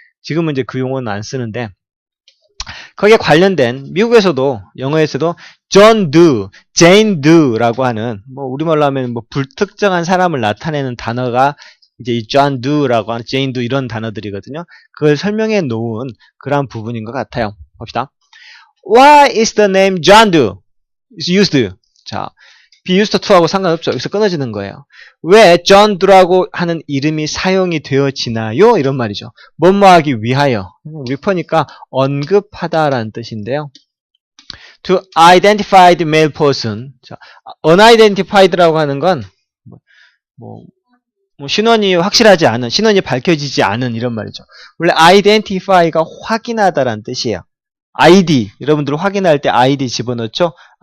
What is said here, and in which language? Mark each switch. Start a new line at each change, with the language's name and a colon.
Korean: 지금은 이제 그 용어는 안 쓰는데, 거기에 관련된 미국에서도, 영어에서도 John Doe, Jane Doe라고 하는, 뭐 우리말로 하면 뭐 불특정한 사람을 나타내는 단어가 이제 이 John Doe라고 하는 Jane Doe 이런 단어들이거든요. 그걸 설명해 놓은 그런 부분인 것 같아요. 봅시다.
English: Why is the name John Doe is used?
Korean: 자,
English: be used to
Korean: 하고 상관없죠. 여기서 끊어지는 거예요. 왜 John Doe라고 하는 이름이 사용이 되어지나요? 이런 말이죠. 뭐뭐하기 위하여. refer니까 언급하다라는 뜻인데요.
English: To identify the male person.
Korean: 자, unidentified라고 하는 건 신원이 확실하지 않은, 신원이 밝혀지지 않은 이런 말이죠. 원래 identify가 확인하다라는 뜻이에요. ID, 여러분들 확인할 때 ID 집어넣죠?